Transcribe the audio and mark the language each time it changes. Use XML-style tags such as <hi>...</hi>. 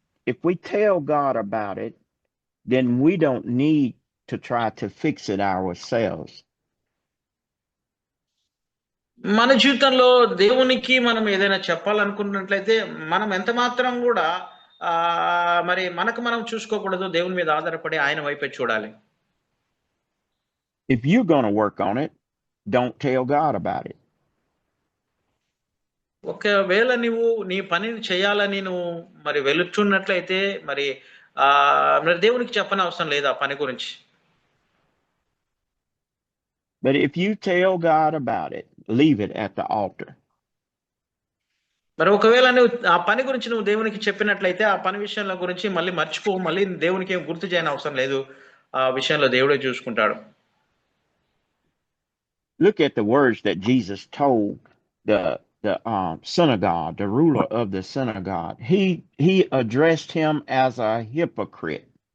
<en>If we tell God about it, then we don't need to try to fix it ourselves.</en> <te>మన జీవితంలో దేవునికి మనం ఏదైనా చెప్పాలనుకున్నట్లయితే మనం ఎంత మాత్రం కూడా మరి మనకు మనం చూసుకోకూడదు, దేవుని మీద ఆధారపడి ఆయన వైపే చూడాలి.</te> <en>If you're going to work on it, don't tell God about it.</en> <te>ఒకవేళ నువ్వు నీ పనిని చేయాలని నువ్వు మరి వెలుచున్నట్లయితే మరి దేవునికి చెప్పని అవసరం లేదు ఆ పని గురించి.</te> <en>But if you tell God about it, leave it at the altar.</en> <te>మరి ఒకవేళ నువ్వు ఆ పని గురించి నువ్వు దేవునికి చెప్పినట్లయితే ఆ పని విషయంలో గురించి మళ్ళీ మర్చిపో, మళ్ళీ దేవునికి ఏం గుర్తు చేయని అవసరం లేదు. ఆ విషయంలో దేవుడే చూసుకుంటాడు.</te> <en>Look at the words that Jesus told the synagogue, the ruler of the synagogue. He addressed him as a hypocrite.</en>